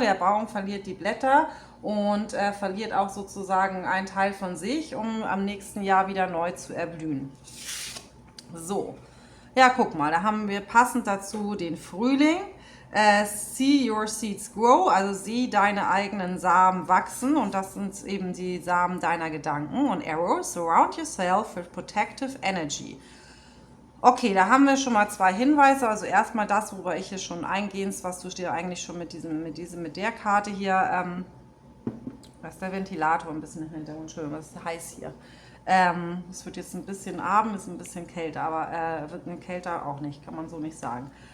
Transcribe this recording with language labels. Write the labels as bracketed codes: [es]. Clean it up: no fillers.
[de] Der Baum verliert die Blätter und verliert auch sozusagen einen Teil von sich, um am nächsten Jahr wieder neu zu erblühen. So, ja, guck mal, da haben wir passend dazu den Frühling. [en] See your seeds grow, [de] also sieh deine eigenen Samen wachsen, und das sind eben die Samen deiner Gedanken. [en] Und Arrow, surround yourself with protective energy. [de] Okay, da haben wir schon mal 2 Hinweise. Also erstmal das, worüber ich hier schon eingehend, was du dir eigentlich schon mit der Karte hier, da ist der Ventilator ein bisschen im Hintergrund, Entschuldigung, das ist heiß hier. Es wird jetzt ein bisschen Abend, ist ein bisschen kälter, aber wird kälter auch nicht, kann man so nicht sagen.